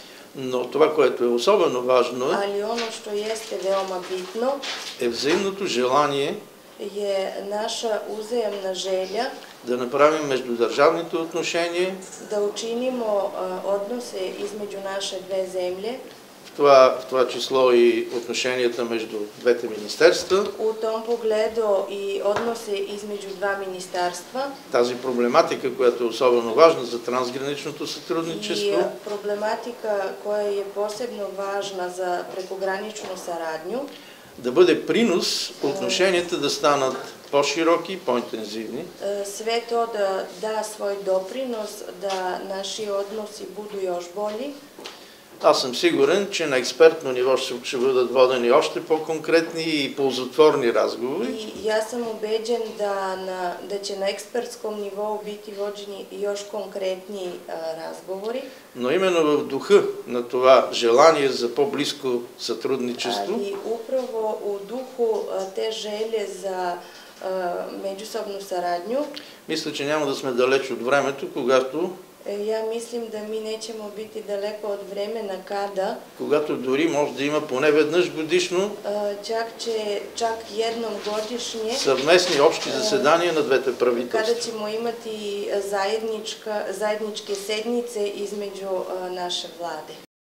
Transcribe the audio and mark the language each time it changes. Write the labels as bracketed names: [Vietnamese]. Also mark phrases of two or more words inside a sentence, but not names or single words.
[Bulgarian] Но това, което е особено важно, [Serbian] ali ono što jeste veoma bitno [Bulgarian] е взаимното желание [Serbian] je naša uzajamna želja [Bulgarian] да направим междудържавните отношения, [Serbian] da učinimo odnose između naše dve zemlje, [Bulgarian] в това число и отношенията между двете министерства. [Serbian] U tom pogledu i odnose između dva ministarstva. [Bulgarian] Тази проблематика, която е особено важна за трансграничното сътрудничество. [Serbian] I problematika koja je posebno važna za prekograničnu saradnju. [Bulgarian] Да бъде принос отношенията да станат по-широки, по-интензивни. [Serbian] Sve to da da svoj doprinos da naši odnosi budu još bolji. [Bulgarian] Аз съм сигурен, че на експертно ниво ще бъдат водени още по-конкретни и ползотворни разговори. [Serbian] I ja sam ubeđen da će na ekspertskom nivou biti vođeni još konkretniji razgovori. [Bulgarian] Но именно в духа на това желание за по-близко сътрудничество, [Serbian] Ali upravo u duhu te želje za međusobnu saradnju, [Bulgarian] мисля, че няма да сме далеч от времето, когато [Serbian] ja mislim da mi nećemo biti daleko od vremena [Bulgarian] когато дори може да има поне веднъж годишно [Serbian] čak jednom godišnje [Bulgarian] съвместни общи заседания на двете правителства. [Serbian] Kada ćemo imati zajedničke sednice između naše vlade.